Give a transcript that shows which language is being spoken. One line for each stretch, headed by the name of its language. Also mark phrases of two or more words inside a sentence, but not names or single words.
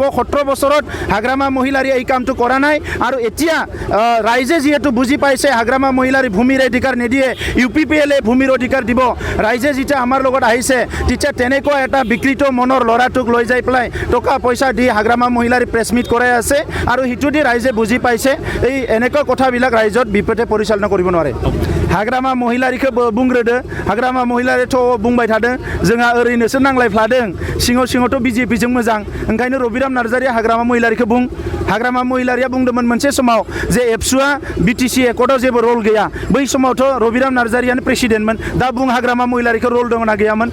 Assamese: 17 বছৰত হাগ্ৰামা মহিলাৰী এই কামটো কৰা নাই আৰু এতিয়া ৰাইজে যিহেতু বুজি পাইছে হাগ্ৰামা মহিলাৰী ভূমিৰ অধিকাৰ নিদিয়ে, UPPLে ভূমিৰ অধিকাৰ দিব। ৰাইজে যেতিয়া আমাৰ লগত আহিছে তেতিয়া তেনেকুৱা এটা বিকৃত মনৰ ল'ৰাটোক লৈ যাই পেলাই টকা পইচা দি হাগ্ৰামা মহিলাৰী প্ৰেছ মিট কৰাই আছে আৰু সিটো দি ৰাইজে বুজি পাইছে এই এনেকুৱা কথাবিলাক ৰাইজত বিপথে পৰিচালনা কৰিব নোৱাৰে।
Bodo: हाग्रामा महिलारिखौ बुंग्रोदो। हाग्रामा महिलारिथ' बुंबाय थादों जोंहा ओरैनोसो नांलायफ्लादों, सिङाव सिङावथ' BJPजों मोजां, ओंखायनो रबिराम नार्जारिया हाग्रामा महिलारिखौ बुं। हाग्रामा महिलारिया बुंदोंमोन मोनसे समाव जे एबसुआ BTC एकर्डआव जेबो रल गैया। बै समावथ' रबिराम नार्जारियानो प्रेसिडेन्टमोन। दा बुं हाग्रामा महिलारिखौ रल दंना गैयामोन।